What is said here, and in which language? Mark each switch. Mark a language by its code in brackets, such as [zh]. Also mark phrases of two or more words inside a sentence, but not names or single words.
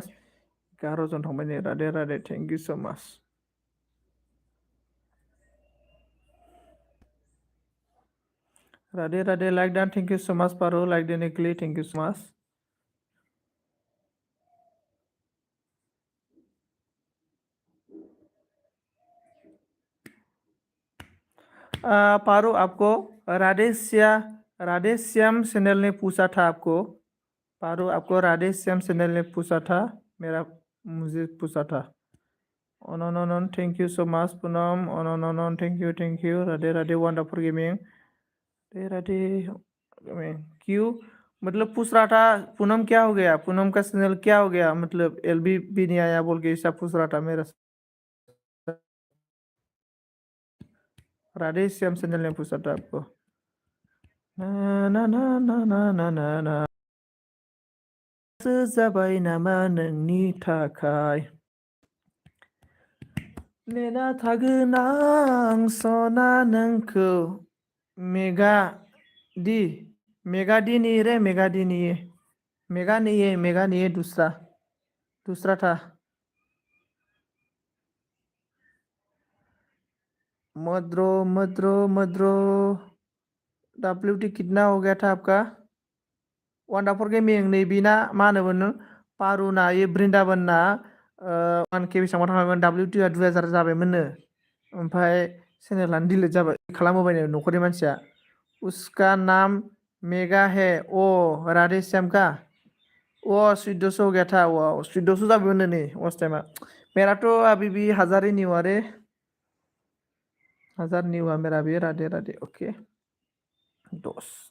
[brx] 11 जन थांबाय नै, राधे, [en] thank you so much. [hi] राधे [en] like done, thank you so much [hi] पारू, लाइक देने के लिए [en] thank you so much. [hi] पारू आपको राधे श्याम चैनल ने पूछा था आपको. पारू आपको राधे श्याम चैनल ने पूछा था, मुझे पूछा था. [en] on thank you so much Poonam. on thank you Radhe wonderful gaming. [hi] राधे क्यों? मतलब पूछ रहा था पूनम क्या हो गया, पूनम का चैनल क्या हो गया, मतलब एलबी भी नहीं आया बोल के ऐसा पूछ रहा था मेरे से। राधे श्याम चैनल ने पूछा था आपको। [brx] ना ना ना ना ना ना ना ना जाबाय नामा नोंनि थाखाय नेना थागोन आं सना नोंखौ मेगा दी मेगा दी [hi] नहीं रे, मेगा दी नहीं है, मेगा नहीं है, मेगा नहीं है, दूसरा दूसरा था। मद्रो मद्रो मद्रो WT कितना हो गया था आपका? [brx] वंडाफोर गेमिंग नैबेना मा होनोमोन पारुना ये बृन्दाबनना 1K बेसेबां थांगोन WT आ 2000 जाबायमोननो ओमफ्राय चेनेलानो डिलिट जाबाय खालामहोबायनो न'खरनि मानसिया। [hi] उसका नाम मेगा है ओ राधे श्याम का वो 1400 हो गया था वो 1400 [brx] जाबायमोननो नै [hi] उस टाइमा। मेरा तो अभी भी 1000 ही नहीं हुआ रे, 1000 नहीं हुआ मेरा भी। राधे राधे ओके दोस्त।